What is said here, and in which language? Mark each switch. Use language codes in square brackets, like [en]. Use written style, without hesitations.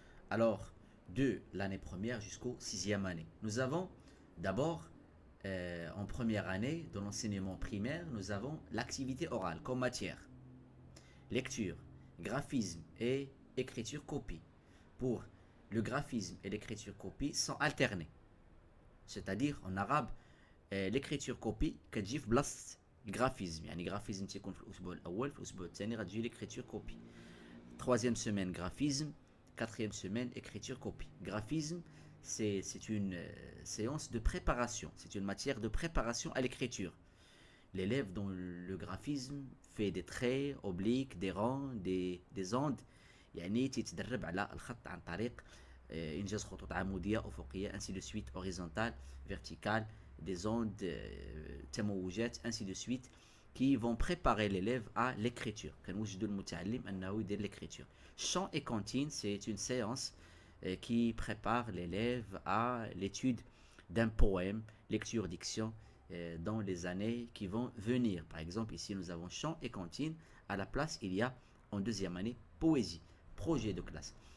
[fr] Alors, de l'année première jusqu'au sixième année. Nous avons d'abord, en première année de l'enseignement primaire, nous avons l'activité orale comme matière. Lecture, graphisme et écriture copie. Pour le graphisme et l'écriture copie sont alternés. C'est-à-dire en arabe, l'écriture copie [ar] كتجي في بلاصة الجرافيزم يعني graphisme تيكون في الأسبوع الأول في الأسبوع الثاني غتجي l'écriture copie. [fr] Troisième semaine graphisme, quatrième semaine écriture copie. Graphisme, c'est une séance de préparation, c'est une matière de préparation à l'écriture. L'élève dans le graphisme fait des traits obliques, des rangs, des ondes. [ar] يعني تتدرب على الخط عن طريق إنجاز خطوط عمودية أفقية [fr] ainsi de suite horizontale, verticale, des ondes [ar] تموجات [fr] ainsi de suite qui vont préparer l'élève à l'écriture. [ar] كنوجدوا المتعلم أنه يدير l'écriture. [fr] Chant et cantine, c'est une séance qui prépare l'élève à l'étude d'un poème, lecture, diction dans les années qui vont venir. Par exemple, ici nous avons chant et cantine. À la place, il y a en deuxième année poésie, projet de classe.